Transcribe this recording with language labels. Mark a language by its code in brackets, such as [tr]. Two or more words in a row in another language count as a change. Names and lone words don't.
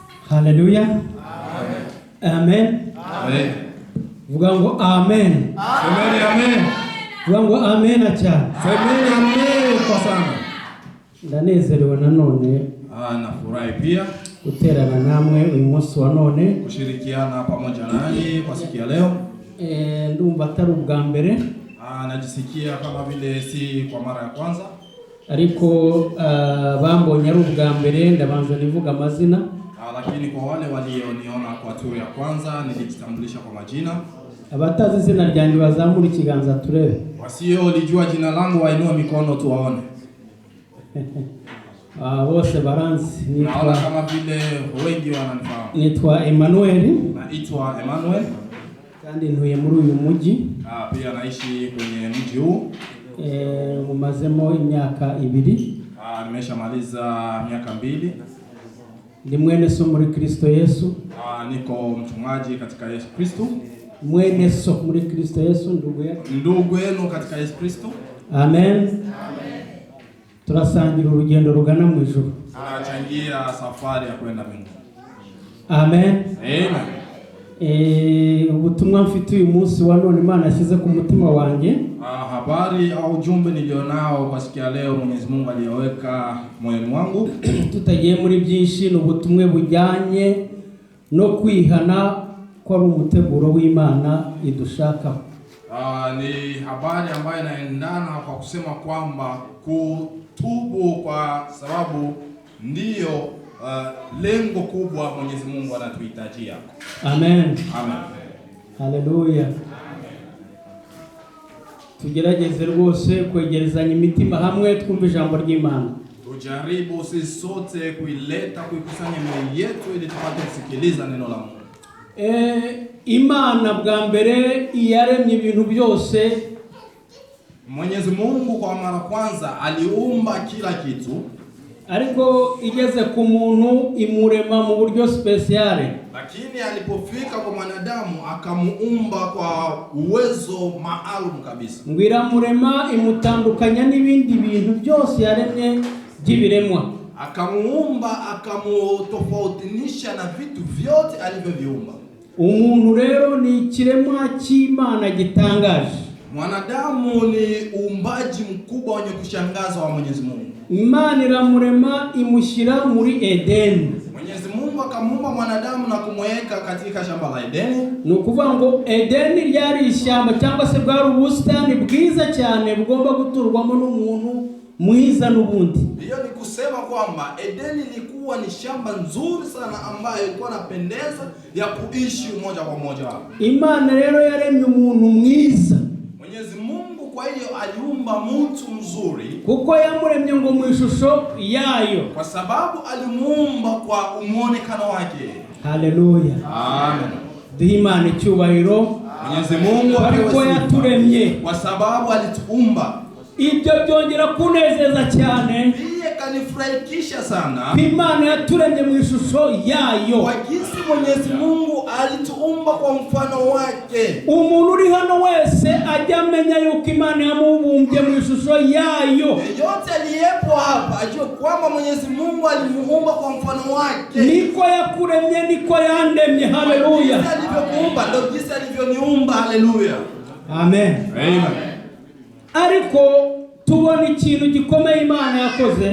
[rw] Haleluya. Amen. Amen. Vuga ngo amen. [sw] Semeni amen. [rw] Vuga ngo amen cyane. [sw] Semeni amen kwa sana. [rw] Ndanezerewe nanone [sw] Nafurahi pia [rw] guterana namwe uyu munsi wa none, [sw] kushirikiana pamoja nanyi kwa siku ya leo. [rw] Ndumva atari ubwa mbere, [sw] najisikia kama vile si kwa mara ya kwanza, [rw] ariko bambonye ari ubwa mbere ndabanza nivuga amazina. [sw] Lakini kwa wale walioniona kwa turu ya kwanza nilijitambulisha kwa majina. [rw] Abatazi izina ryanjye bazamura ikiganza turebe. [sw] Wasiolijua jina langu wainua mikono tuwaone. [rw] Bose baranzi. [sw] Naona kama vile wengi wananifahamu. [rw] Nitwa Emmanuel. [sw] Naitwa Emmanuel. [rw] Kandi ntuye muri uyu mujyi. [sw] Pia naishi kwenye mji huu. [rw] Mumazemo imyaka 2. [sw] Nimeshamaliza miaka 2. [rw] Ndi mwene so muri Kristo Yesu. [sw] Niko mchungaji katika Yesu Kristo. [rw] Mwene so muri Kristo Yesu, [sw] ndugu yenu katika Yesu Kristo. Amen. [rw] Turasangira urugendo rugana mu ijuru. [sw] Tunachangia safari ya kwenda mbinguni. Amen. Amen. [rw] Ubutumwa mfite uyu munsi wa none Imana yashyize ku mutima wanjye. [sw] Habari au ujumbe nilionao kwa siku ya leo Mwenyezi Mungu aliyoweka moyoni mwangu. [rw] Tutagiye muri byinshi, n'ubutumwe bujyanye no kwihana kwa umuteguro w'Imana idushaka. [sw] Ni habari ambayo inaendana kwa kusema kwamba kutubu kwa sababu ndiyo lengo kubwa Mwenyezi Mungu anatuhitajia. Amen. Amen. Haleluya. [rw] Tugerageze rwose kwegerezanya imitima hamwe twumva ijambo ry'Imana. [sw] Tujaribu sisi sote kuikusanya mioyo yetu ili tupate kusikiliza neno la Mungu. [rw] Imana bwa mbere yaremye ibintu byose. [sw] Mwenyezi Mungu kwa mara kwanza aliumba kila kitu, [rw] ariko igeze ku muntu imurema mu buryo speciale. [sw] Lakini alipofika kwa mwanadamu akamuumba kwa uwezo maalum kabisa. [rw] Ngwira murema imutandukanya n'ibindi bintu byose yaremye by'ibiremwa. [sw] Akamuumba akamutofautisha na vitu vyote alivyoviumba. [rw] Umuntu rero ni ikiremwa cy'Imana gitangaje. [sw] Mwanadamu ni uumbaji mkubwa wenye kushangaza wa Mwenyezi Mungu. [rw] Imana iramurema imushyira muri Edeni. [sw] Mwenyezi Mungu akamuumba mwanadamu na kumweka katika shamba la Edeni. [rw] Ni ukuvuga ngo Edeni ryari ishyamba cyangwa se bwari ubusitani bwiza cyane bugomba guturwamo n'umuntu mwiza n'ubundi. [sw] Hiyo ni kusema kwamba Edeni ilikuwa ni shamba nzuri sana ambayo ilikuwa inapendeza ya kuishi moja kwa moja. [rw] Imana rero yaremye umuntu mwiza. [sw] Mwenyezi Mungu kwa hiyo aliumba mtu mzuri. [rw] Kuko yamuremye ngo mu ishusho yayo. [sw] Kwa sababu alimuumba kwa muonekano wake. Haleluya. Amen. [rw] Imana icyubahiro. [sw] Mwenyezi Mungu [rw] ariko yaturemye [sw] kwa sababu alituumba. [rw] Ibyo byongera kunezeza cyane. [sw] Kanifurahisha sana. [rw] Imana yaturemye mu ishusho yayo. [sw] Kwa jinsi Mwenyezi Mungu alituumba kwa mfano wake. [rw] Umuntu uri hano wese ajya amenya yuko Imana yamubumbye mu ishusho yayo. [sw] Yeyote aliyepo hapa ajue kwamba Mwenyezi Mungu alimuumba kwa mfano wake. [rw] Niko yakuremye niko yandemye. Haleluya. [sw] Jinsi alivyokuumba ndio jinsi alivyoniumba. Haleluya. Amen. Amen. [rw] Ariko tubona ikintu gikomeye Imana yakoze.